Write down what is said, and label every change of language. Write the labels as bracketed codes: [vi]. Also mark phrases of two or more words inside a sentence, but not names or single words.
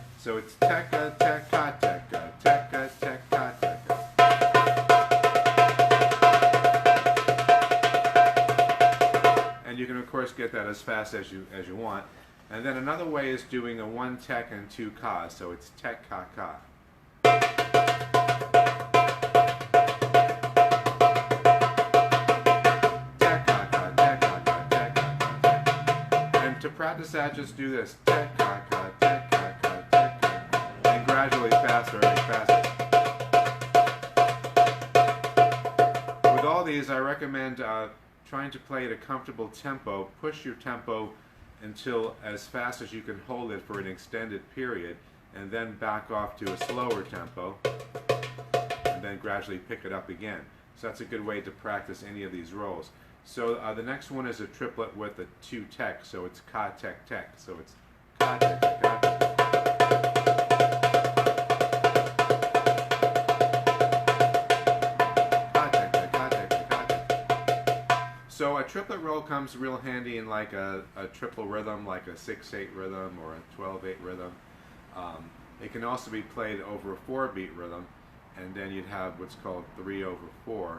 [en] So it's tekka, tekka, tekka, tekka, tekka, tekka. You can of course get that as fast as you want. And then another way is doing a 1 tek and 2 ka. So it's tek ka ka. Tek ka ka, tek ka ka, tek ka ka. And to practice that, just do this. Tek ka ka, tek ka ka, tek ka. And gradually faster and faster. With all these, I recommend trying to play at a comfortable tempo. Push your tempo until as fast as you can hold it for an extended period, and then back off to a slower tempo, and then gradually pick it up again. So that's a good way to practice any of these rolls. So the next one is a triplet with a 2 tek, so it's ka tek tek. So it's ka tek tek ka tek. So a triplet roll comes real handy in like a triple rhythm, like a 6/8 rhythm or a 12/8 rhythm. It can also be played over a 4-beat rhythm, and then you'd have what's called 3/4.